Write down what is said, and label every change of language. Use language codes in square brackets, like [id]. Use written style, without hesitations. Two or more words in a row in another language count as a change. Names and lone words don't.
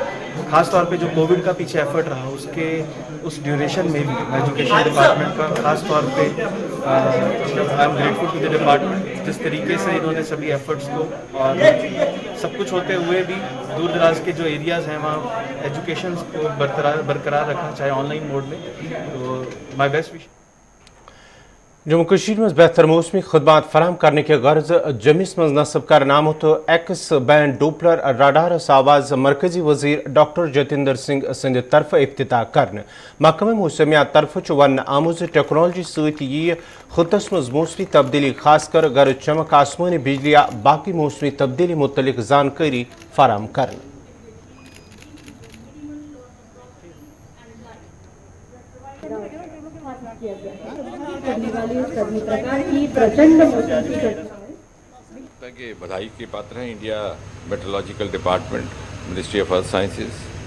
[hi] खास तौर पे जो कोविड का पीछे एफर्ट रहा उसके उस ड्यूरेशन में भी [en] education department [hi] का खास तौर पे [en] I am grateful to the department [hi] जिस तरीके से इन्होंने सभी एफर्ट्स को और सब कुछ होते हुए भी दूर दराज के जो एरियाज़ हैं वहाँ एजुकेशन को बरकरार रखा, चाहे [en] online mode [hi] में। [en] तो my best wish। [ks] जम्मू कश्मीर में बेहतर मौसमी खदमात फराम करने के गर्ज जमिस मज नस्ब कर आमुत [en] X band Doppler radar [ks] आवाज मरकजी वजीर डॉक्टर जतिंदर सिंह संद तरफ इफ्तिताह कर महकमा मौसमियात तरफ वन आमुज टेक्नोलॉजी सत यी खुतस मज मौसमी तब्दीली खासकर गर्ज चमक आसमानी बिजली या बाकी मौसमी तब्दीली मुतलिक जानकारी फराम कर। [hi] के बधाई के पात्र हैं इंडिया मेट्रोलॉजिकल डिपार्टमेंट, मिनिस्ट्री ऑफ अर्थ साइंसेज।